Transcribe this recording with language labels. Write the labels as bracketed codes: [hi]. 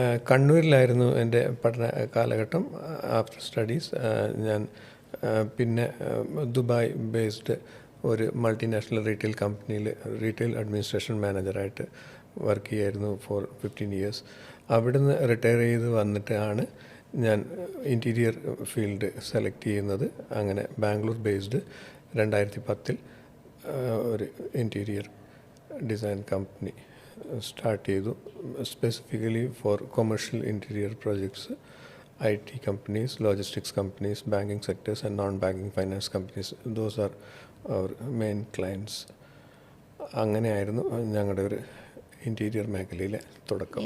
[ml] കണ്ണൂരിലായിരുന്നു എൻ്റെ പഠന കാലഘട്ടം. ആഫ്റ്റർ സ്റ്റഡീസ് ഞാൻ പിന്നെ ദുബായ് ബേസ്ഡ് ഒരു മൾട്ടിനാഷണൽ റീറ്റെയിൽ കമ്പനിയിൽ റീറ്റെയിൽ അഡ്മിനിസ്ട്രേഷൻ മാനേജറായിട്ട് വർക്ക് ചെയ്യായിരുന്നു ഫോർ 15 years. അവിടുന്ന് റിട്ടയർ ചെയ്ത് വന്നിട്ടാണ് ഞാൻ ഇൻറ്റീരിയർ ഫീൽഡ് സെലക്ട് ചെയ്യുന്നത്. അങ്ങനെ ബാംഗ്ലൂർ ബേസ്ഡ് 2010 ഒരു ഇൻറ്റീരിയർ ഡിസൈൻ കമ്പനി സ്റ്റാർട്ട് ചെയ്തു. [en] Specifically for commercial interior projects, IT companies, logistics companies, banking sectors and non-banking finance companies. Those are our main clients. [ml] അങ്ങനെയായിരുന്നു ഞങ്ങളുടെ ഒരു ഇൻറ്റീരിയർ മേഖലയിലെ തുടക്കം.